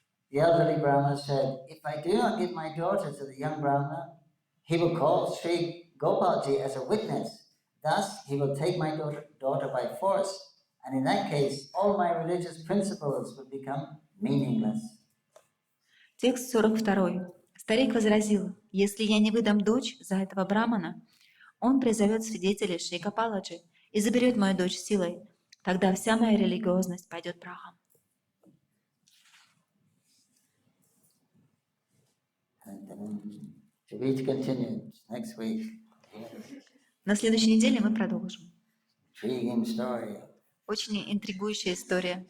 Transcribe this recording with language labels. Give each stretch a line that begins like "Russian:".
English: The elderly Brahma said, if I do not give my daughter to the young Brahmana, he will call Sri Gopalji as a witness. Thus, he will take my daughter by force, and in that case, all my religious principles would become meaningless.
Russian: Текст 42. Старик возразил: если я не выдам дочь за этого брамана, он призовет свидетелей Шри Гопаладжи и заберет мою дочь силой. Тогда вся моя религиозность пойдет прахом.
English: To be continued next week.
Russian: На следующей неделе мы продолжим.
English: Intriguing story.
Russian: Очень интригующая история.